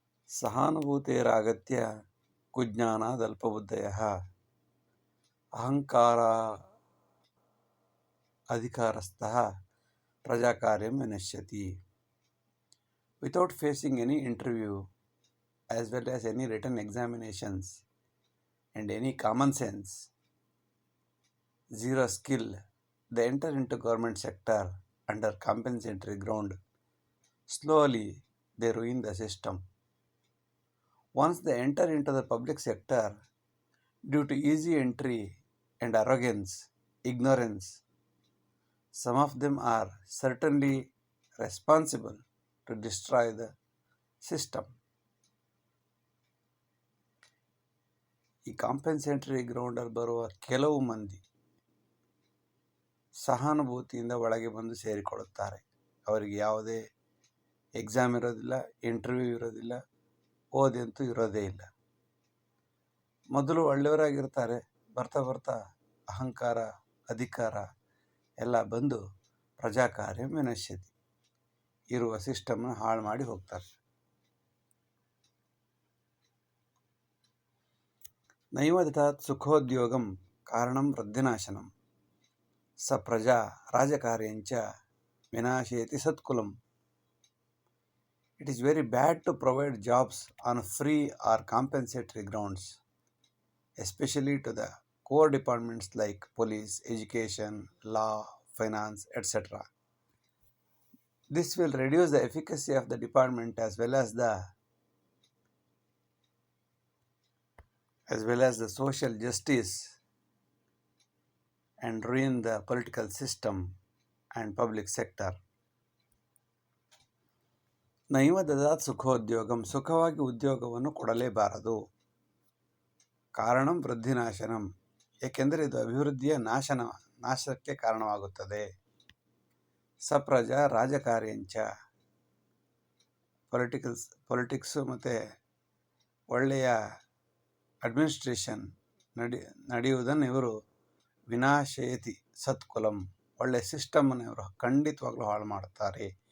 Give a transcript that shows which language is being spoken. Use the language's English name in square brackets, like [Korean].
[Sanskrit] ಸಹಾನುಭೂತೇರಾಗತ್ಯ ಕುಜ್ಞಾನಾದಲ್ಪಬುದ್ಧಯಃ ಅಹಂಕಾರ ಅಧಿಕಾರಸ್ಥಃ ಪ್ರಜಾಕಾರ್ಯಂ ವಿನಶ್ಯತಿ. [English] Without facing any interview as well as any written examinations and any common sense, zero skill, they enter into government sector under compensatory ground. Slowly, they ruin the system. Once they enter into the public sector, due to easy entry and arrogance, ignorance, some of them are certainly responsible to destroy the system. [Kannada] ಈ compensatory ಗ್ರೌಂಡಲ್ಲಿ ಬರುವ ಕೆಲವು ಮಂದಿ ಸಹಾನುಭೂತಿಯಿಂದ ಒಳಗೆ ಬಂದು ಸೇರಿಕೊಳ್ಳುತ್ತಾರೆ. ಅವರಿಗೆ ಯಾವುದೇ exam ಇರೋದಿಲ್ಲ, ಇಂಟರ್ವ್ಯೂ ಇರೋದಿಲ್ಲ, ಓದಿ ಅಂತೂ ಇರೋದೇ ಇಲ್ಲ. ಮೊದಲು ಒಳ್ಳೆಯವರಾಗಿರ್ತಾರೆ, ಬರ್ತಾ ಬರ್ತಾ ಅಹಂಕಾರ ಅಧಿಕಾರ ಎಲ್ಲ ಬಂದು [Sanskrit] ಪ್ರಜಾಕಾರ್ಯ ವಿನಶ್ಯತಿ, [Kannada] ಇರುವ ಸಿಸ್ಟಮ್ನ ಹಾಳು ಮಾಡಿ ಹೋಗ್ತಾರೆ. [Sanskrit] ನೈವ ದತ್ತಾತ್ ಸುಖೋದ್ಯೋಗಂ ಕಾರಣಂ ವೃದ್ಧಿನಾಶನಂ ಸ ಪ್ರಜಾ ರಾಜಕಾರ್ಯಂಚ ವಿನಾಶಯತಿ ಸತ್ಕುಲಂ. [English] It is very bad to provide jobs on free or compensatory grounds, especially to the core departments like police, education, law, finance, etc. This will reduce the efficacy of the department as well as the social justice and ruin the political system and public sector. [Sanskrit] ನೈವ ದದಾತ್ ಸುಖೋದ್ಯೋಗಂ, [Kannada] ಸುಖವಾಗಿ ಉದ್ಯೋಗವನ್ನು ಕೊಡಲೇಬಾರದು. [Sanskrit] ಕಾರಣಂ ವೃದ್ಧಿನಾಶನಂ, [Kannada] ಏಕೆಂದರೆ ಇದು ಅಭಿವೃದ್ಧಿಯ ನಾಶಕ್ಕೆ ಕಾರಣವಾಗುತ್ತದೆ. [Sanskrit] ಸಪ್ರಜಾ ರಾಜಕಾರ್ಯಂಚ, [Kannada] politics ಮತ್ತು ಒಳ್ಳೆಯ ಅಡ್ಮಿನಿಸ್ಟ್ರೇಷನ್ ನಡೆಯುವುದನ್ನು ಇವರು [Sanskrit] ವಿನಾಶಯತಿ ಸತ್ಕುಲಂ, [Kannada] ಒಳ್ಳೆಯ ಸಿಸ್ಟಮನ್ನು ಇವರು ಖಂಡಿತವಾಗ್ಲೂ ಹಾಳು ಮಾಡುತ್ತಾರೆ.